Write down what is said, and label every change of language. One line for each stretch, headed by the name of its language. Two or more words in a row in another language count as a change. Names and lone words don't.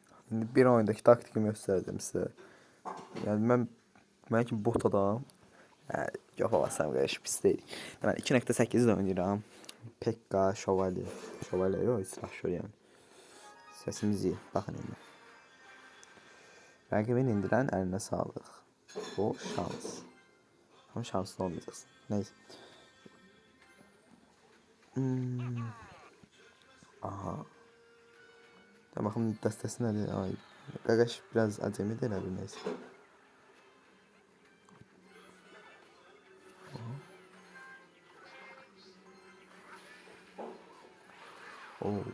Turkish: İndi bir oyundaki taktikimi göstereceğim size. Yani ben ki bot adam. Yapamazsam qardaş pis deyil.
Azerbaijani: Mən 2.8-də oynayıram. Pekka, Şövalye. Şövalye yox, silahşör yəni. Səsimiz iyi. Baxın indi. Rəqibin indirən əlinə sağlıq. O şans.
Turkish: Ama şanslı olmayacaksın. Neyse. Aha. Ya bakın destesi nerede? Ay. Gagaş biraz acemi değil abi neyse. Oo.